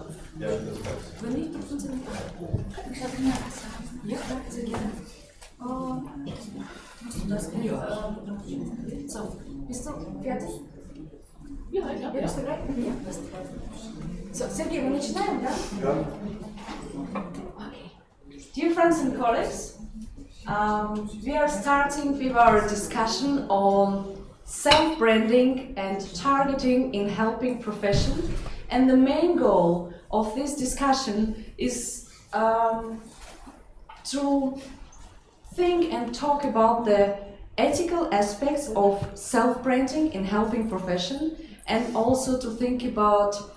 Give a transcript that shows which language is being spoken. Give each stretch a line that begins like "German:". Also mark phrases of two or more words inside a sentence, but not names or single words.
German: Wenn nicht, dann sind Sie nicht. Ich habe Ihnen was sagen. Ja, danke sehr gerne. Musst du das? So, bist du fertig? Ja, bist du bereit? Ja, bist du bereit. So, Sergej, wir
Russian: начинаем, да?
German: Ja. Okay.
English: Dear friends and colleagues, we are starting with our discussion on self-branding and targeting in helping profession. And the main goal of this discussion is to think and talk about the ethical aspects of self-branding in helping profession, and also to think about